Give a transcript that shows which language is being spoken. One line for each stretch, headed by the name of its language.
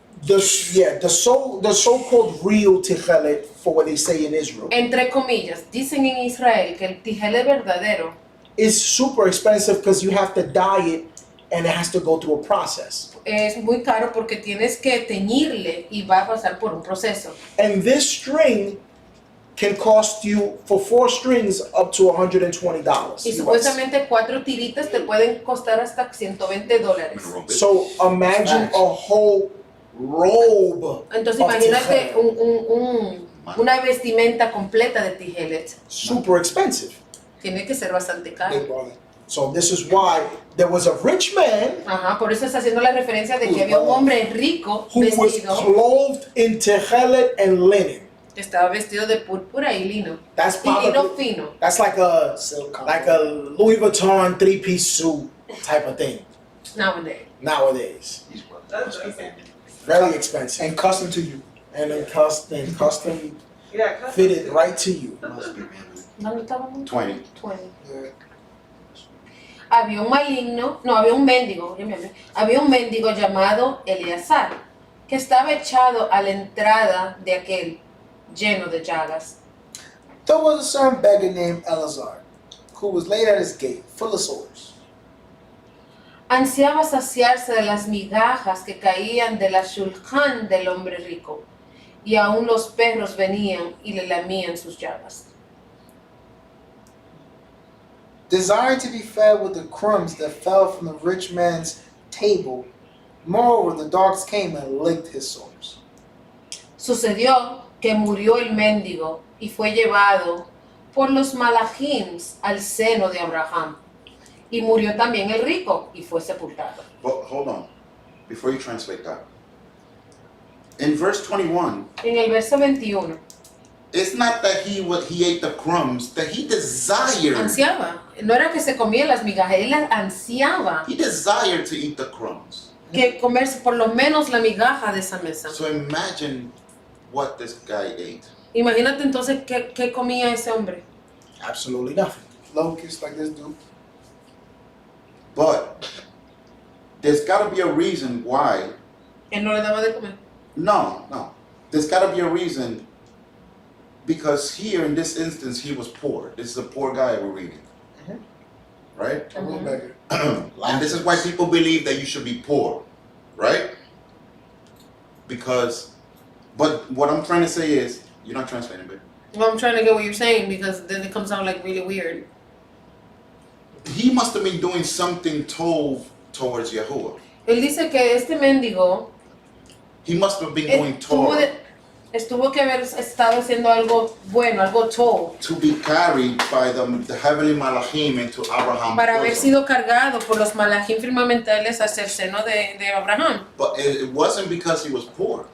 English: The so-called real techelet, for what they say in Israel,
Spanish: Entre comillas, dicen en Israel que el tijele verdadero
English: is super expensive because you have to dye it and it has to go through a process.
Spanish: es muy caro porque tienes que teñirle y va a pasar por un proceso.
English: And this string can cost you, for 4 strings, up to $120.
Spanish: Y supuestamente 4 tiritas te pueden costar hasta $120.
English: So imagine a whole robe.
Spanish: Entonces
English: of
Spanish: imagínate tijelet. una vestimenta completa de tijelet.
English: Super expensive.
Spanish: Tiene que ser bastante caro.
English: Big brother. So this is why there was a rich man
Spanish: Ajá, por eso está haciendo la referencia de que había un hombre rico
English: who was
Spanish: vestido,
English: clothed in techelet and linen.
Spanish: que estaba vestido de púrpura y lino.
English: That's
Spanish: Y lino
English: probably
Spanish: fino.
English: that's like a Silk Louis Vuitton 3-piece suit type of thing Nowadays. nowadays. That's okay. Very expensive And custom to you. and then custom Yeah, custom. fitted right to you.
Spanish: ¿Dónde estábamos?
English: 20. 20. Yeah.
Spanish: Había un mendigo, había un mendigo llamado Eleazar, que estaba echado a la entrada de aquel, lleno de llagas.
English: There was a certain beggar named Eleazar, who was laid at his gate, full of sores.
Spanish: Ansiaba saciarse de las migajas que caían de la shulchan del hombre rico, y aún los perros venían y le lamían sus llagas.
English: Desiring to be fed with the crumbs that fell from the rich man's table, moreover, the dogs came and licked his sores.
Spanish: Sucedió que murió el mendigo y fue llevado por los malachims al seno de Abraham. Y murió también el rico y fue sepultado.
English: But hold on, before you translate that. In verse 21,
Spanish: En el verso 21,
English: it's not that he ate the crumbs, that he desired.
Spanish: ansiaba. No era que se comía las migajas, él las ansiaba.
English: He desired to eat the crumbs.
Spanish: Que comerse por lo menos la migaja de esa mesa.
English: So imagine what this guy ate.
Spanish: Imagínate entonces qué comía ese hombre.
English: Absolutely nothing. Locusts like this dude. But there's got to be a reason why. Él no le daba de comer. No. There's got to be a reason, because here in this instance he was poor. This is a poor guy we're reading. Right? A real Mhm. beggar. And this is why people believe that you should be poor, right? But what I'm trying to say is, you're not translating, babe. Well, I'm trying to get what you're saying because then it comes out like really weird. He must have been doing something towards Yahuwah.
Spanish: Él dice que este mendigo
English: He must have been doing Torah
Spanish: estuvo que haber estado haciendo algo bueno, algo tov,
English: to be carried by the heavenly malachim into Abraham.
Spanish: para haber sido cargado por los malachim firmamentales hacia el seno de Abraham.
English: But it wasn't because he was poor.